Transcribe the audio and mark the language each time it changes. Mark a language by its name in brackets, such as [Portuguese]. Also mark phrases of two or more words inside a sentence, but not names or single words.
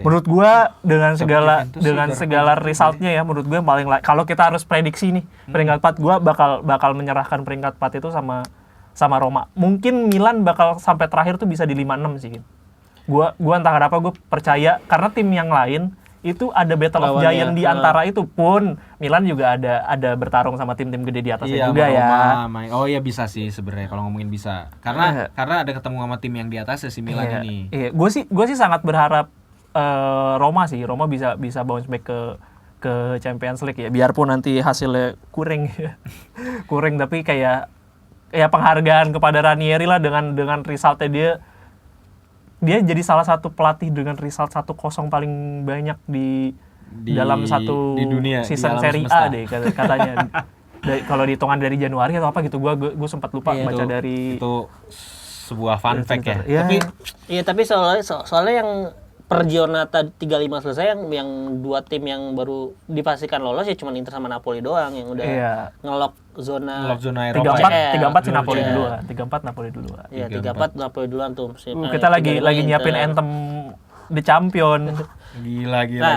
[Indonesian] Menurut gue dengan segala resultnya ya, menurut gue paling kalau kita harus prediksi nih, peringkat 4 gue bakal menyerahkan peringkat 4 itu sama Roma. Mungkin Milan bakal sampai terakhir tuh bisa di 5-6 sih. Gua entah kenapa gue percaya karena tim yang lain itu ada [English] battle of giant [Indonesian] di antara itu pun Milan juga ada bertarung sama tim-tim gede di atasnya juga ya. Oh iya bisa sih sebenarnya kalau ngomongin bisa. Karena ada ketemu sama tim yang di atasnya si Milan ini. Iya, gue sih sangat berharap Roma bisa [English] bounce back [Indonesian] ke Champions League ya. Biarpun nanti hasilnya kurang tapi kayak penghargaan kepada Ranieri lah dengan resultnya dia jadi salah satu pelatih dengan result 1-0 paling banyak di dalam satu di dunia, season Serie A deh katanya. Kalau dihitungan dari Januari atau apa gitu, gue sempat lupa baca dari itu sebuah [English] fun fact [Indonesian] ya. Tapi soalnya yang per giornata 35 selesai yang 2 tim yang baru dipastikan lolos ya cuma Inter sama Napoli doang yang udah ngelok zona Eropa. 34 si Napoli duluan. 34 Napoli duluan. Iya, 34 Napoli duluan tuh. Kita lagi nyiapin anthem The Champion. Gila.